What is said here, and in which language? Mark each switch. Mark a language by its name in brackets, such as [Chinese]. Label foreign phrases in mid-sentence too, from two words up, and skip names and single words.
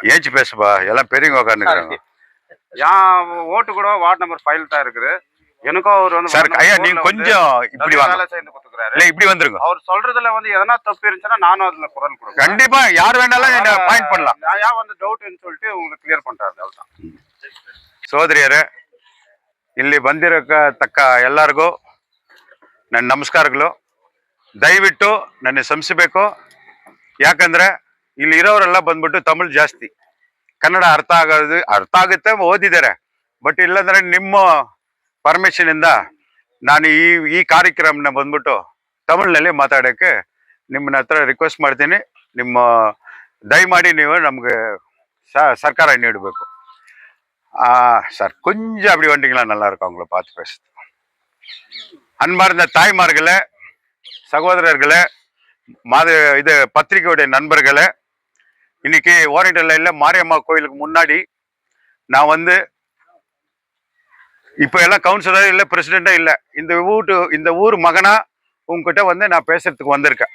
[Tamil] ஏச்சு பேசுப்பா, எல்லாம் பெரியவங்க உட்காந்துக்கிறாங்க. என் ஓட்டு கூட [English] ward number file [Tamil] தான் இருக்குது. எனக்கும் அவர் வந்து சார் ஐயா நீங்க கொஞ்சம் இப்படி வாங்க, சேர்ந்து கொடுத்துக்கிறாரு. இல்ல இப்படி வந்துருங்க. அவர் சொல்றதுல வந்து எதனா தப்பு இருந்துச்சுன்னா நானும் அதுல குரல் கொடுக்குறேன். கண்டிப்பா யார் வேணாலும் என்ன பாயிண்ட் பண்ணலாம். நான் ஏன் வந்து டவுட்னு சொல்லிட்டு உங்களுக்கு கிளியர் பண்றாரு. அவ்வளவுதான். [Kannada] ಸೋದರಿಯರೇ, ಇಲ್ಲಿ ಬಂದಿರತಕ್ಕ ಎಲ್ಲರಿಗೂ ನನ್ನ ನಮಸ್ಕಾರಗಳು. ದಯವಿಟ್ಟು ನನ್ನ ಕ್ಷಮಿಸಬೇಕು. ಯಾಕಂದ್ರೆ ಇಲ್ಲಿ ಇರೋರೆಲ್ಲ ಬಂದ್ಬಿಟ್ಟು ತಮಿಳ್ ಜಾಸ್ತಿ, ಕನ್ನಡ ಅರ್ಥ ಆಗುತ್ತೆ, ಓದಿದ್ದಾರೆ. ಬಟ್ ಇಲ್ಲಾಂದ್ರೆ ನಿಮ್ಮ ಪರ್ಮಿಷನ್ ಇಂದ ನಾನು ಈ ಕಾರ್ಯಕ್ರಮನ ಬಂದ್ಬಿಟ್ಟು ತಮಿಳ್ನಲ್ಲಿ ಮಾತಾಡೋಕ್ಕೆ ನಿಮ್ಮನ್ನ ಹತ್ರ ರಿಕ್ವೆಸ್ಟ್ ಮಾಡ್ತೀನಿ. ನಿಮ್ಮ ದಯಮಾಡಿ ನೀವು ನಮ್ಗೆ ಸರ್ಕಾರ ನೀಡಬೇಕು. [Tamil] சார் கொஞ்சம் அப்படி வந்துட்டீங்களா நல்லா இருக்கும், அவங்கள பார்த்து பேசுது. அன்பார்ந்த தாய்மார்களே, சகோதரர்களே, இது பத்திரிகையுடைய நண்பர்களே, இன்னைக்கு ஓரியண்டல் லைன்ல மாரியம்மா கோயிலுக்கு முன்னாடி நான் வந்து இப்போ எல்லாம் கவுன்சிலர் இல்லை, பிரசிடென்ட்டா இல்லை, இந்த ஊர் மகனா உங்ககிட்ட வந்து நான் பேசுறதுக்கு வந்திருக்கேன்.